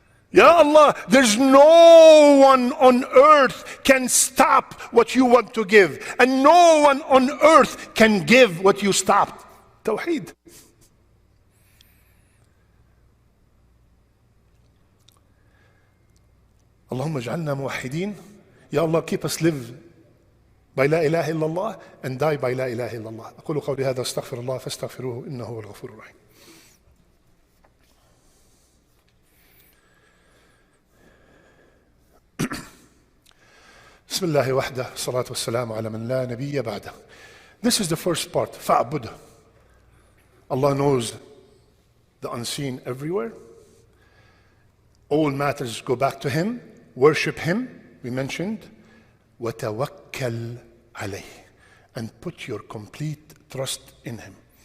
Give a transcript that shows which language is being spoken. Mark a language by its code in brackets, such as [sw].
[en] Ya Allah, there's no one on earth can stop what you want to give, and no one on earth can give what you stopped. Tawheed. [ar] Allahumma ij'alna muwahhidin. [en] Ya Allah, keep us live by la ilaha illallah and die by la ilaha illallah. [ar] أقول قولي هذا أستغفر الله فاستغفروه إنه هو الغفور الرحيم. بسم الله وحده الصلاة والسلام على من لا نبي بعده. [en] This is the first part. [ar] فاعبده. [en] Allah knows the unseen everywhere. All matters go back to Him. Worship Him. We mentioned, [ar] وَتَوَكَّلْ عَلَيْهِ, [en] and put your complete trust in Him.